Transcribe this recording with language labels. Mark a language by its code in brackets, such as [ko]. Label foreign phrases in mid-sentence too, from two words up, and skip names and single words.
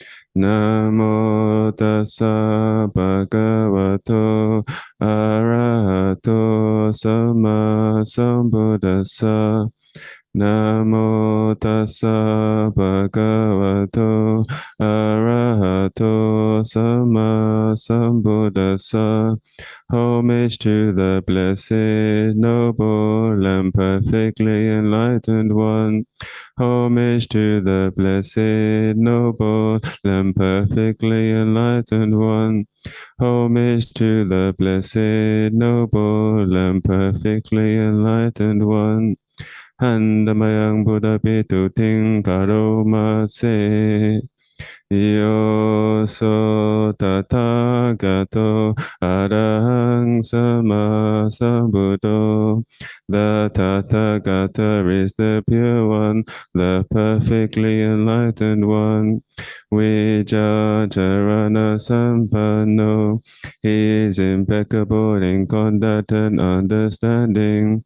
[pi] Namo tassa bhagavato arahato sama sambuddhassa. Namo tassa bhagavato arahato sama sambuddhassa. [en] Homage to the blessed, noble, and perfectly enlightened one. Homage to the blessed, noble, and perfectly enlightened one. Homage to the blessed, noble, and perfectly enlightened one. [pi] Handamayang Buddha Pitu Ting Karoma Se. Yo so tathagato arahang sama sambuddho. [en] The Tathagata is the pure one, the perfectly enlightened one. [pi] Vijajarana Sampanno, [en] he is impeccable in conduct and understanding.